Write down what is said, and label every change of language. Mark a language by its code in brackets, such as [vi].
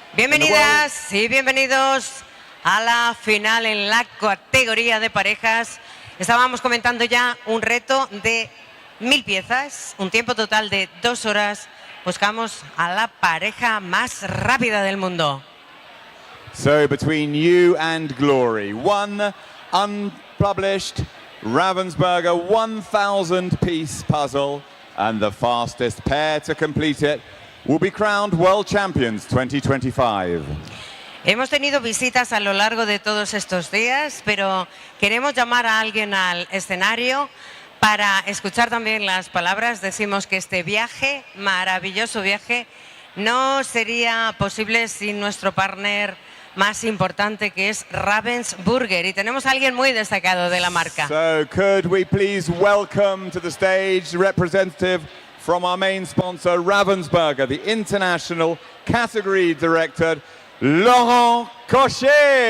[es] Bienvenidas y bienvenidos a la final en la categoría de parejas. Estábamos comentando ya un reto de 1000 piezas, un tiempo total de 2 horas. Buscamos a la pareja más rápida del mundo. [en] So between you and Glory, one unpublished Ravensburger 1,000-piece puzzle, and the fastest pair to complete it will be crowned World Champions 2025. [es] Hemos tenido visitas a lo largo de todos estos días, pero queremos llamar a alguien al escenario para escuchar también las palabras. Decimos que este viaje, maravilloso viaje, no sería posible sin nuestro partner más importante, que es Ravensburger, y tenemos a alguien muy destacado de la marca. [en] So could we please welcome to the stage representative from our main sponsor Ravensburger, the International Category Director, Laurent Cochet.